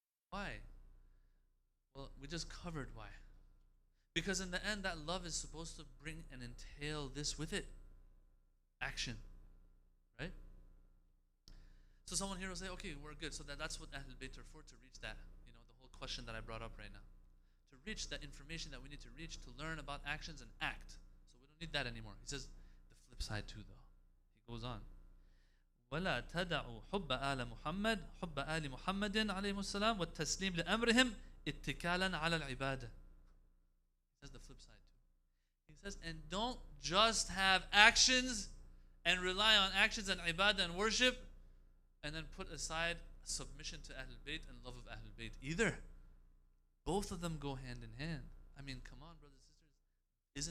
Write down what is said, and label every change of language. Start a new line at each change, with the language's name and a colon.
English: Why? Well, we just covered why. Because in the end, that love is supposed to bring and entail this with it. Action. Right? So someone here will say, okay, we're good. So that's what Ahlul Bayt are for, to reach that. You know, the whole question that I brought up right now. To reach that information that we need to reach, to learn about actions and act. So we don't need that anymore. He says the flip side too, though. He goes on.
Arabic: ولا تدعوا حب آل محمد حب آل محمد عليه السلام والتسليم لأمرهم اتكالا على العبادة.
English: He says the flip side too. He says, and don't just have actions and rely on actions and ibadah and worship and then put aside submission to Ahlul Bayt and love of Ahlul Bayt either. Both of them go hand in hand. I mean, come on, brothers and sisters.